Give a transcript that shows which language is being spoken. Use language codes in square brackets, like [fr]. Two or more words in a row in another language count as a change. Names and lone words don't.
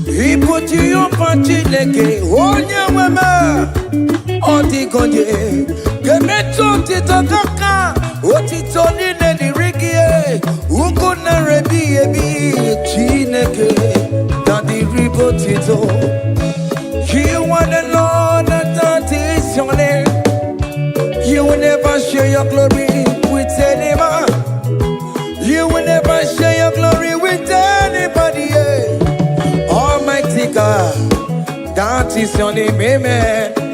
[ig] Ibu Jehova Chineke, onye nwe m, ọ dịghị onye ga-emetụ otito gị aka. Otito niile dịrị gị, ugwu nara ebighị ebi. Chineke, na dịrị gị otito. [en] You are the Lord, and that is your name. You will never share your glory with any man. You will never share your glory with anybody, yeah. Almighty God, that is your name, amen.